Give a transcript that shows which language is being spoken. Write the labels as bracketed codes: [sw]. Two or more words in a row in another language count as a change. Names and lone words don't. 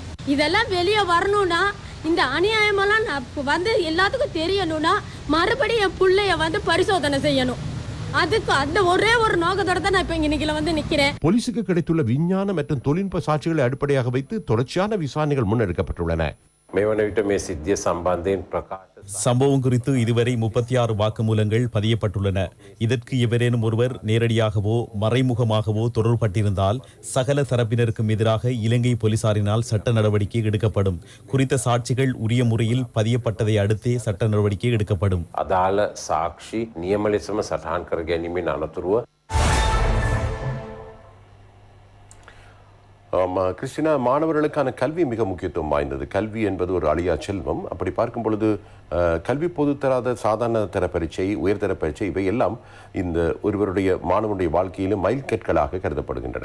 [ta] இதெல்லாம் வெளியே வரணும்னா இந்த அநியாயமெல்லாம் எல்லாத்துக்கும் தெரியணும்னா மறுபடியும் என் பிள்ளைய பரிசோதனை செய்யணும். அதுக்கு அந்த ஒரே ஒரு நோக்கத்தோட தான் நான் இப்ப இன்னைக்கு நிக்கிறேன். போலீசுக்கு கிடைத்துள்ள விஞ்ஞான மற்றும் தொழில்நுட்ப சாட்சிகளை அடிப்படையாக வைத்து தொடர்ச்சியான விசாரணைகள் முன்னெடுக்கப்பட்டுள்ளன. [si] මේ වන විට මේ සිද්ධිය සම්බන්ධයෙන් ප්‍රකාශ [ta] சம்பவம் குறித்து இதுவரை 36 வாக்குமூலங்கள் பதியப்பட்டுள்ளன. இதற்கு எவரேனும் ஒருவர் நேரடியாகவோ மறைமுகமாகவோ தொடர்பட்டிருந்தால் சகல தரப்பினருக்கும் எதிராக இலங்கை போலீசாரினால் சட்ட நடவடிக்கை எடுக்கப்படும். குறித்த சாட்சிகள் உரிய முறையில் பதியப்பட்டதை அடுத்தே சட்ட நடவடிக்கை எடுக்கப்படும். [si] අදාළ සාක්ෂි නියම ලෙසම සටහන් කර ගැනීමෙන් අනතුරුව [ta] கிறிஸ்டினா, மாணவர்களுக்கான கல்வி மிக முக்கியத்துவம் வாய்ந்தது. கல்வி என்பது ஒரு அழியா செல்வம். அப்படி பார்க்கும் பொழுது கல்வி பொதுத்தராத சாதாரண தர பரீட்சை, உயர்தர பரீட்சை இவை எல்லாம் இந்த ஒருவருடைய மாணவனுடைய வாழ்க்கையிலும் மைல்கற்களாக கருதப்படுகின்றன.